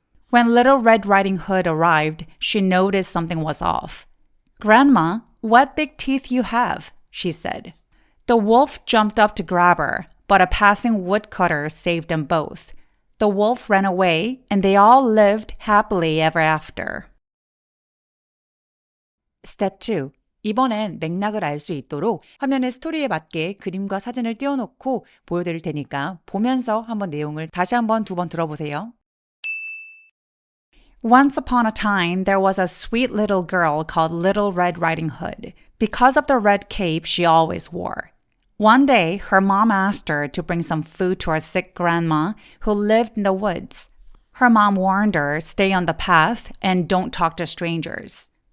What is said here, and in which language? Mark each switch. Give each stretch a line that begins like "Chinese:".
English: When Little Red Riding Hood arrived, she noticed something was off. "Grandma, what big teeth you have," she said. The wolf jumped up to grab her, but a passing woodcutter saved them both. The wolf ran away, and they all lived happily ever after. Step 2.
Korean: 이번엔 맥락을 알 수 있도록 화면에 스토리에 맞게 그림과 사진을 띄워놓고 보여드릴 테니까 보면서 한번 내용을 다시 한번 2번 들어보세요.
English: Once upon a time, there was a sweet little girl called Little Red Riding Hood, because of the red cape she always wore. One day, her mom asked her to bring some food to her sick grandma who lived in the woods. Her mom warned her, stay on the path and don't talk to strangers.